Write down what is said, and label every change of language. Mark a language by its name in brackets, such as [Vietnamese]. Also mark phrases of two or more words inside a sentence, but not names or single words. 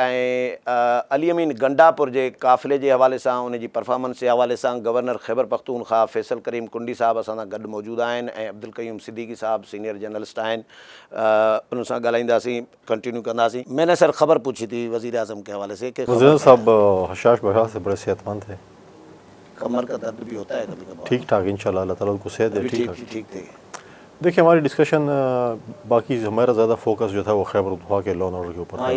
[Sindhi] ऐं अली अमीन गंडापुर जे काफ़िले जे हवाले सां, उन जी परफॉर्मेंस जे हवाले सां गवर्नर ख़ैबर पख्तूनख्वा फैसल करीम कुंडी साहब असां सां गॾु मौजूदु आहिनि ऐं अब्दुल क़यूम सिद्दीकी साहब [English] senior journalist [Sindhi] आहिनि. उन सां ॻाल्हाईंदासीं, कंटिन्यू कंदासीं. [Urdu] میں نے سر خبر پوچھی تھی وزیر اعظم کے حوالے سے کہ وزیر صاحب ہشاش بشاش سے بڑے صحت مند تھے, کمر کا درد بھی ہوتا ہے کبھی کبھار. ٹھیک ٹھاک ان شاء اللہ اللہ تعالیٰ ان کو صحت دے. ٹھیک ٹھاک. ٹھیک تھے. دیکھیے ہماری ڈسکشن باقی ہمارا زیادہ فوکس جو تھا وہ خیبر پختونخوا کے [English] law and order [Urdu] کے اوپر تھا.